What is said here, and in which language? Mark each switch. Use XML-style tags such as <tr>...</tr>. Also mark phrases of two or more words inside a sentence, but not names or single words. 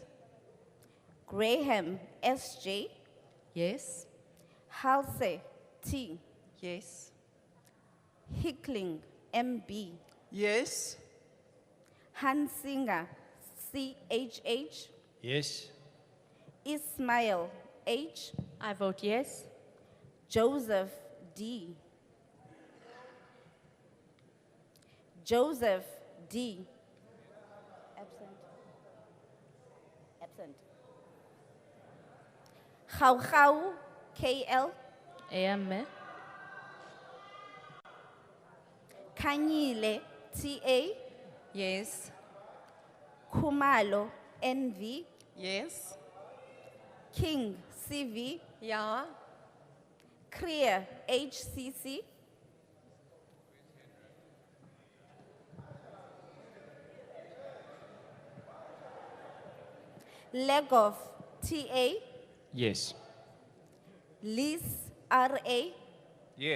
<en>Graham, SJ. Yes. Halsey, T. Yes. Hickling, MB. Yes. Hansinger, CHH. Yes. Ismail, H. I vote yes. Joseph, D. Joseph, D. Absent. Absent. Gau, KL. AM. Kanyile, TA. Yes. Kumalo, NV. Yes. King, CV. Ja. Creer, HCC. Legov, TA. Yes. Lis, RA. Yes.</en>